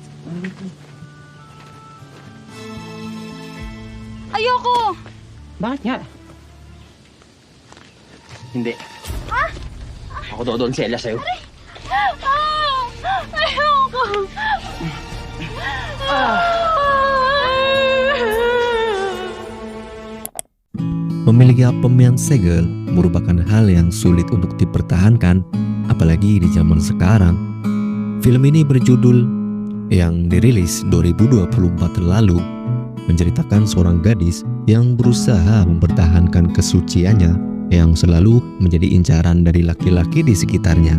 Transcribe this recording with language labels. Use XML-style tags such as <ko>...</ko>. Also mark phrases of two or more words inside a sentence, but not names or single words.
<tl>Ayoko! Bakit nga? Hindi. Ah! Ako doon Celia sa'yo. Ah! Ayoko!</tl> <id>Memiliki pemain segel merupakan hal yang sulit untuk dipertahankan, apalagi di zaman sekarang. Film ini berjudul yang dirilis 2024 lalu, menceritakan seorang gadis yang berusaha mempertahankan kesuciannya yang selalu menjadi incaran dari laki-laki di sekitarnya.</id>